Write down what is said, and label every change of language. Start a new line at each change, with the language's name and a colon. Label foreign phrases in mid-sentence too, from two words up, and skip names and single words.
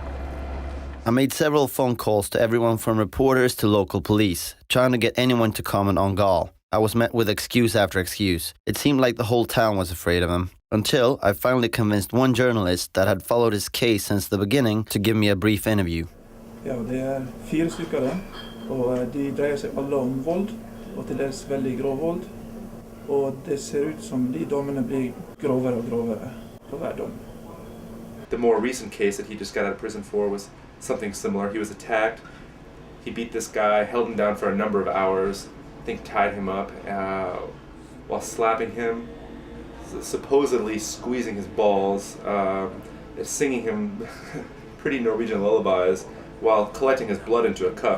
English: I made several phone calls to everyone from reporters to local police, trying to get anyone to comment on Gaul. I was met with excuse after excuse. It seemed like the whole town was afraid of him. Until I finally convinced one journalist that had followed his case since the beginning to give me a brief interview.
Norwegian: Ja, det 4 stykker det, og de dreier seg alle om vold, og til dels veldig grov vold. Og det ser ut som de dommene blir grovere og grovere for hver dom.
English: The more recent case that he just got out of prison for was something similar. He was attacked, he beat this guy, held him down for a number of hours, I think tied him up while slapping him, supposedly squeezing his balls, singing him pretty Norwegian lullabies while collecting his blood into a cup.